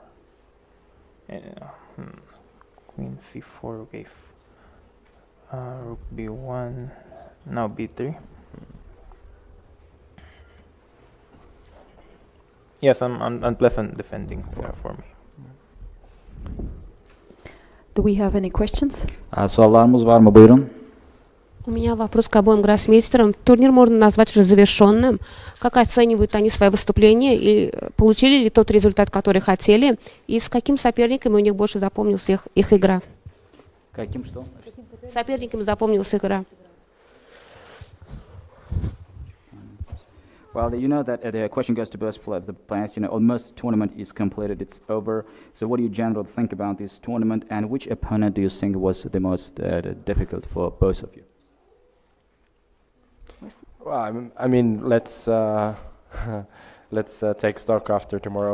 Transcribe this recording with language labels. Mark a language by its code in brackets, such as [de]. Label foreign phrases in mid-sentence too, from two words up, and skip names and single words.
[en] Queen c4, rook a4. Rook b1, now b3. Yes, unpleasant defending for me. Do we have any questions? [tr] Sorularımız var mı? Buyurun. [ru] У меня вопрос к обоим гроссмейстерам. Турнир можно назвать уже завершенным. Как оценивают они свои выступления? И получили ли тот результат, который хотели? И с каким соперниками у них больше запомнилась их игра? Каким что? Соперниками запомнилась игра. [en] Well, you know that the question goes to both the players. You know, almost tournament is completed; it's over. So, what do you generally think about this tournament, and which opponent do you think was the most difficult for both of you? Well, I mean, let's take stock after tomorrow.